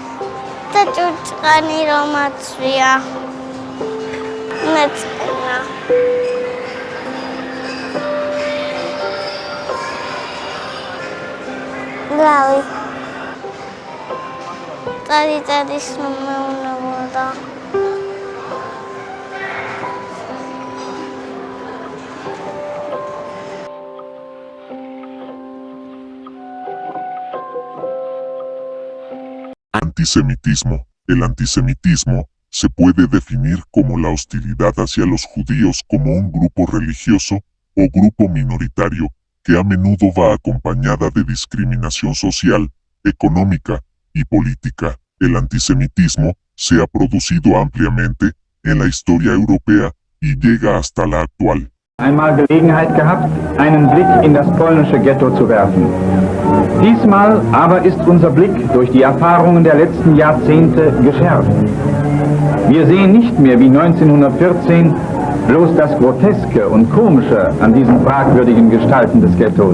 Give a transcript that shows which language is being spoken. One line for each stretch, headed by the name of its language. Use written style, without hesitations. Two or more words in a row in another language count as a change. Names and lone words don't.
Spanish: Tachuchkani romatsria. Netskena. Glavi. Tadi sume una boda. Antisemitismo. El antisemitismo se puede definir como la hostilidad hacia los judíos como un grupo religioso o grupo minoritario que a menudo va acompañada de discriminación social, económica y política. El antisemitismo se ha producido ampliamente en la historia europea y llega hasta la actual.
German: Einmal Gelegenheit gehabt, einen Blick in das polnische Ghetto zu werfen. Diesmal aber ist unser Blick durch die Erfahrungen der letzten Jahrzehnte geschärft. Wir sehen nicht mehr wie 1914 bloß das Groteske und Komische an diesen fragwürdigen Gestalten des Ghettos.